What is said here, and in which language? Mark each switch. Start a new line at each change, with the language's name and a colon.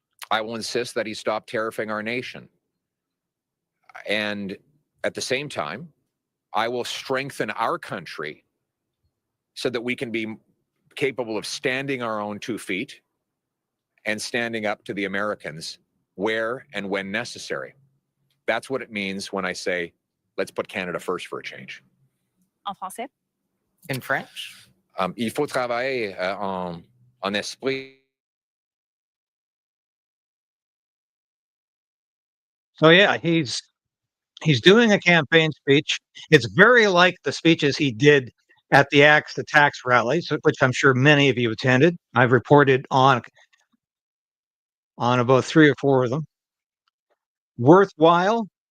English: I will insist that he stop tariffing our nation. And at the same time, I will strengthen our country so that we can be capable of standing our own 2 feet and standing up to the Americans where and when necessary. That's what it means when I say, let's put Canada first for a change.
French: En français.
English: In French?
French: Il faut travailler en esprit.
English: So yeah, he's doing a campaign speech. It's very like the speeches he did at the Axe the Tax rallies, which I'm sure many of you attended. I've reported on about 3 or 4 of them. Worthwhile.